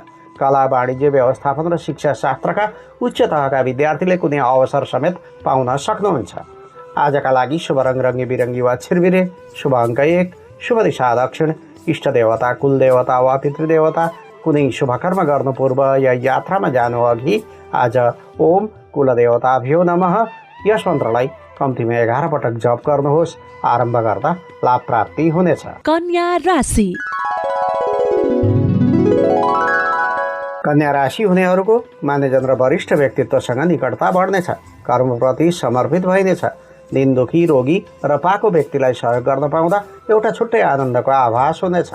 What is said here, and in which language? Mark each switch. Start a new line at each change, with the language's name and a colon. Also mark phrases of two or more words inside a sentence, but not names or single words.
Nepali: कला, वाणिज्य, व्यवस्थापन र शिक्षा शास्त्रका उच्च तहका विद्यार्थीले कुनै अवसर समेत पाउन सक्नुहुन्छ। आजका लागि शुभ रङ रङ्गी बिरङ्गी वा छिरबिरे, शुभ अङ्क 1, शुभ दिशा दक्षिण, इष्ट देवता कुलदेवता वा पितृदेवता। कुनै शुभ कर्म गर्नु पूर्व या यात्रामा जानु अघि आज
Sanskrit: ओम कुलदेवताभ्यो नमः
Nepali: यस मन्त्रलाई कम्तीमा 11 पटक जप गर्नुहोस्। आरम्भ गर्दा लाभ प्राप्ति हुनेछ। कन्या राशि। कन्या राशि हुनेहरूको मान्यजन र वरिष्ठ व्यक्तित्वसँग निकटता बढ्नेछ। कर्मप्रति समर्पित भइनेछ। दिन दुखी, रोगी र पाको व्यक्तिलाई सहयोग गर्न पाउँदा एउटा छुट्टै आनन्दको आभास हुनेछ।